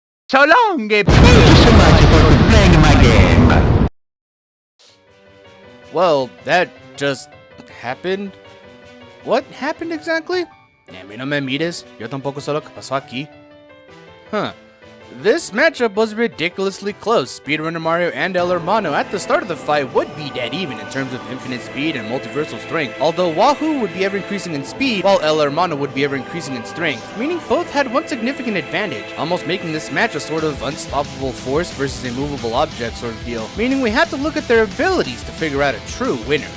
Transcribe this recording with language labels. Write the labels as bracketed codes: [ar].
[en] So long, thank you so much for playing my game. Well, that just happened. What happened exactly? [es] A mí no me mires, yo tampoco sé lo que pasó aquí. Huh. [en] This matchup was ridiculously close. Speedrunner Mario and El Hermano at the start of the fight would be dead even in terms of infinite speed and multiversal strength, although Wahoo would be ever increasing in speed while El Hermano would be ever increasing in strength, meaning both had one significant advantage, almost making this match a sort of unstoppable force versus a movable object sort of deal, meaning we had to look at their abilities to figure out a true winner.